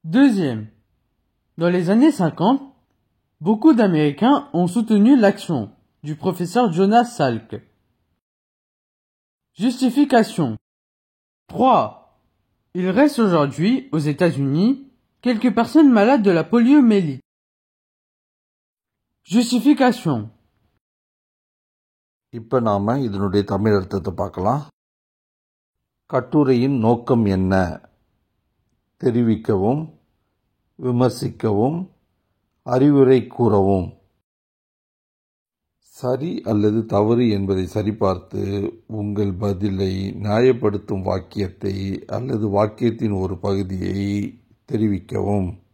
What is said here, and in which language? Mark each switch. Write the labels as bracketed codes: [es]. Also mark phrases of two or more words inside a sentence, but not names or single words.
[fr] Deuxième, dans les années 50, beaucoup d'Américains ont soutenu l'action du professeur Jonas Salk. Justification. 3. Il reste aujourd'hui, aux États-Unis, quelques personnes malades de la poliomyélite. Justification. [ta] இப்போ நாம் இதனுடைய தமிழ் அர்த்தத்தை பார்க்கலாம். கட்டுரையின் நோக்கம் என்ன? தெரிவிக்கவும், விமர்சிக்கவும், அறிவுரை கூறவும். சரி அல்லது தவறு என்பதை சரிபார்த்து உங்கள் பதிலை நியாயப்படுத்தும் வாக்கியத்தை அல்லது வாக்கியத்தின் ஒரு பகுதியை தெரிவிக்கவும்.